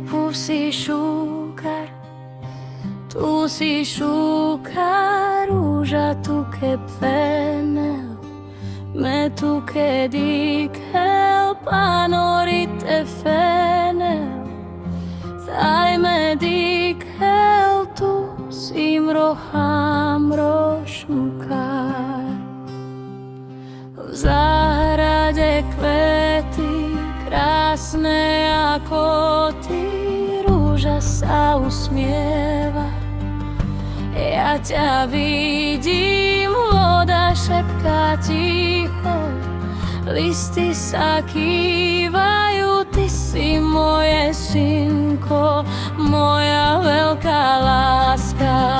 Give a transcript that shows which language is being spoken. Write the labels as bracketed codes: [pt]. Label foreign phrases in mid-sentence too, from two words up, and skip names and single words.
[rom] si šúkar, tu si šúkar, rúža tu che penel, me tu che dikel, panorite fenel, daj me dikel, tu sim roham rošmukar. [sk] V záhrade kvety krásne ako ty, rúža sa usmieva. Ja ťa vidím, voda šepká ticho, listy sa kývajú, ty si moje synko, moja veľká láska.